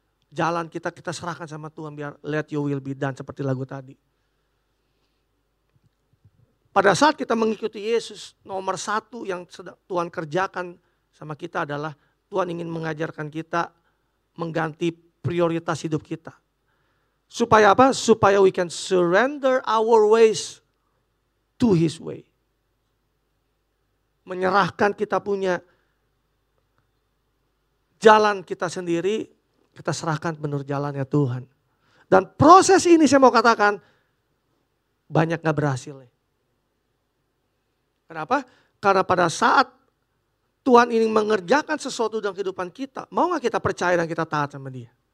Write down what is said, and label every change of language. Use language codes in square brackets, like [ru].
[id] Jalan kita serahkan sama Tuhan biar [en] let your will be done [id] seperti lagu tadi. Pada saat kita mengikuti Yesus, nomor satu yang Tuhan kerjakan sama kita adalah Tuhan ingin mengajarkan kita mengganti prioritas hidup kita. Supaya apa? Supaya [en] we can surrender our ways to His way. [id] Menyerahkan kita punya jalan kita sendiri, kita serahkan menurut jalannya Tuhan. Dan proses ini saya mau katakan, banyak gak berhasil. Kenapa? Karena pada saat Tuhan ingin mengerjakan sesuatu dalam kehidupan kita, mau gak kita percaya dan kita taat sama Dia?